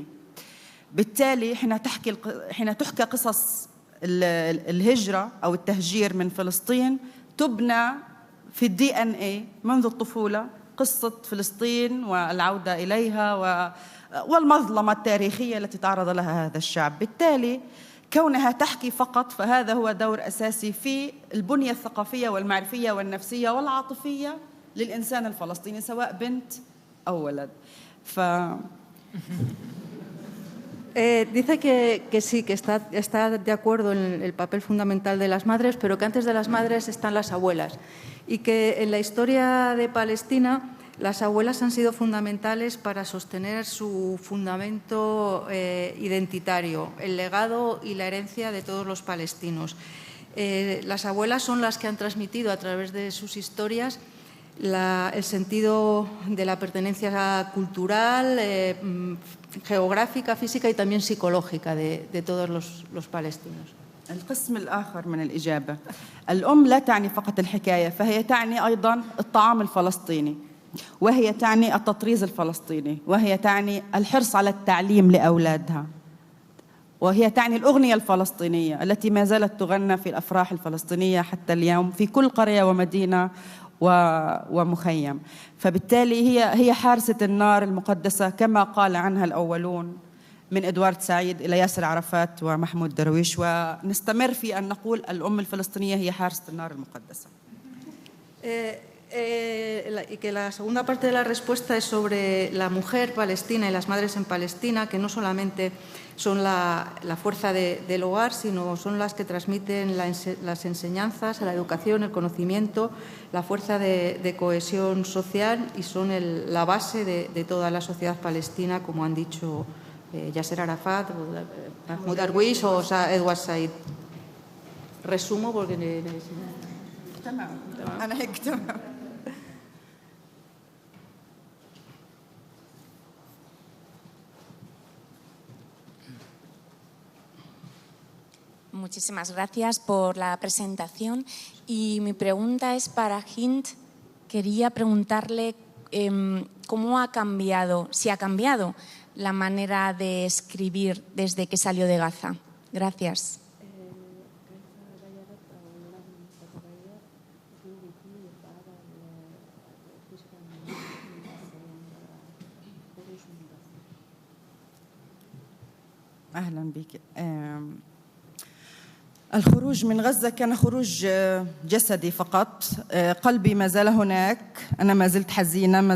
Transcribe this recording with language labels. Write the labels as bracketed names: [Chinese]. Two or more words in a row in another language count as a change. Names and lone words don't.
[Arabic] بالتالي حين تحكى قصص الهجرة أو التهجير من فلسطين تبنى في الDNA منذ الطفولة قصة فلسطين والعودة إليها والمظلمة التاريخية التي تعرض لها هذا الشعب. بالتالي كونها تحكي فقط فهذا هو دور أساسي في البنية الثقافية والمعرفية والنفسية والعاطفية للإنسان الفلسطيني سواء بنت أو ولد. [Spanish] Dice que sí, que está de acuerdo en el papel fundamental de las madres, pero que antes de las madres están las abuelas y que en la historia de Palestina las abuelas han sido fundamentales para sostener su fundamento identitario, el legado y la herencia de todos los palestinos. Las abuelas son las que han transmitido a través de sus historias el sentido de la pertenencia cultural, geográfica, física y también psicológica de todos los palestinos. [Arabic] القسم الآخر من الإجابة، الأم لا تعني فقط الحكاية، فهي تعني أيضاً الطعام الفلسطيني، وهي تعني التطريز الفلسطيني، وهي تعني الحرص على التعليم لأولادها، وهي تعني الأغنية الفلسطينية التي ما زالت تغنى في الأفراح الفلسطينية حتى اليوم في كل قرية ومدينة ومخيم. فبالتالي هي حارسة النار المقدسة كما قال عنها الأولون من إدوارد سعيد إلى ياسر عرفات ومحمود درويش، ونستمر في أن نقول الأم الفلسطينية هي حارسة النار المقدسة. [Spanish] Y que la segunda parte de la respuesta es sobre la mujer palestina y las madres en Palestina, que no solamente son la fuerza del hogar, sino son las que transmiten las enseñanzas, la educación, el conocimiento, la fuerza de cohesión social y son la base de toda la sociedad palestina, como han dicho Yasser Arafat, Mahmoud Darwish o Edward Said. Resumo porque... [Arabic] أنا هيك تمام. [Spanish] Muchísimas gracias por la presentación y mi pregunta es para Hind. Quería preguntarle cómo ha cambiado, si ha cambiado la manera de escribir desde que salió de Gaza. Gracias. [Arabic] أهلا بك. الخروج من غزة كان خروج جسدي فقط، قلبي ما زال هناك، أنا ما زلت حزينة، ما